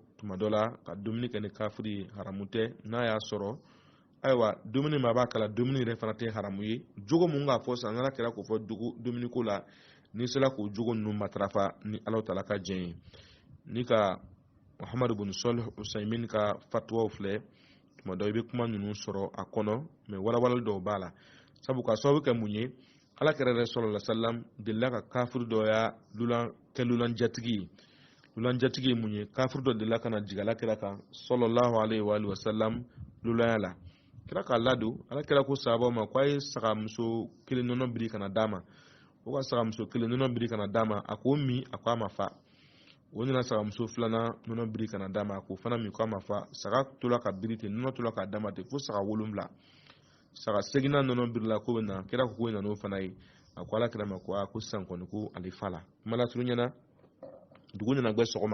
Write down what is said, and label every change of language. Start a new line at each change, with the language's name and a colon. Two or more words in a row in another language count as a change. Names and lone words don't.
Bambara: tuma dɔ la ka dumuni kɛ ni kafiri ye haramu tɛ n'a y'a sɔrɔ ayiwa dumuni ma b'a kala dumuni yɛrɛ fana tɛ haramu ye jogo mun k'a fɔ san ala kɛra k'o fɔ dumuni ko la ni sera k'o jogo ninnu matarafa ni Alahu Taala ka diɲɛ ye ni ka Muhammad ibn Salih Usaimin ka fatwaw filɛ tuma dɔ i bɛ kuma ninnu sɔrɔ a kɔnɔ mais walawalali dɔw b'a la sabu ka sababu kɛ mun ye ala kɛra yɛrɛ
Arabic: صلى الله عليه وسلم
Bambara: delila ka kafiri dɔ ya lulanjatigi ye mun ye kafiri dɔ delila ka na jigin ala kɛra kan
Arabic: صلى الله عليه وسلم
Bambara: lulanya la kira k'a ladon ala kɛra ko sahabaw ma ko a ye sagamuso kelen nɔnɔ biri kana d'a ma o ka sagamuso kelen nɔnɔ biri kana d'a ma a k'o min a ko a ma fa o nana sagamuso filanan nɔnɔ biri kana d'a ma a k'o fana min ko a ma fa saga tola ka biri ten nɔnɔ tola k'a d'a ma ten fo saga 7 saga seginna nɔnɔ birila ko bɛ na kira ko k'o nana o fana ye a ko ala kɛra ma ko ko sisan kɔni ko ale fa la kuma la turu ɲɛna dugu nana gbɛ